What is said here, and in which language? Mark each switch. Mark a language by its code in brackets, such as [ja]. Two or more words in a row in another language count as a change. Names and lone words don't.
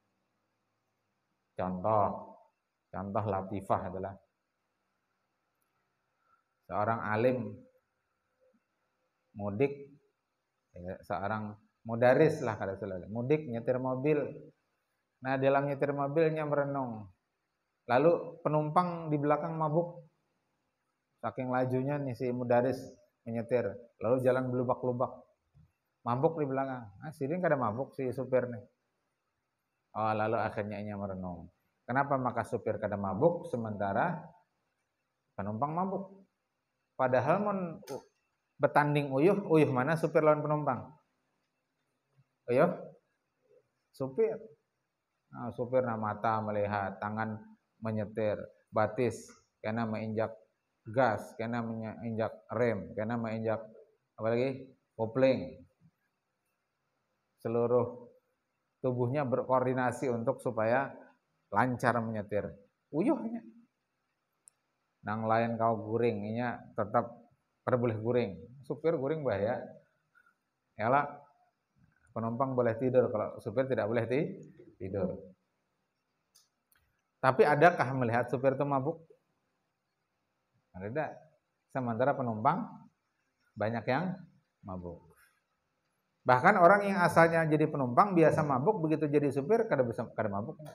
[id] Contoh latifah adalah seorang alim mudik, seorang mudaris lah kata selalu, mudik nyetir mobil. Nah, dalam nyetir mobilnya merenung. Lalu penumpang di belakang mabuk. Saking lajunya nih si mudaris menyetir, lalu jalan belubak-lubak. Mabuk di belakang. Sini kada mabuk si supir nih. Oh, lalu akhirnya ia merenung. Kenapa maka supir kada mabuk sementara penumpang mabuk? [bjn] Padahal betanding uyuh mana supir lawan penumpang? Uyuh? Supir. [id] Nah, supir mata melihat, tangan menyetir, batis karena menginjak gas, karena menginjak rem, karena menginjak apalagi kopling. Seluruh tubuhnya berkoordinasi untuk supaya lancar menyetir. [bjn] Uyuhnya. Nang lain kau guring, inya tetap boleh guring. Supir guring bahaya. Yalah, [id] penumpang boleh tidur, kalau supir tidak boleh tidur. Tapi adakah melihat supir itu mabuk? Tidak. Sementara penumpang banyak yang mabuk. Bahkan orang yang asalnya jadi penumpang biasa mabuk, begitu jadi supir kada mabuk.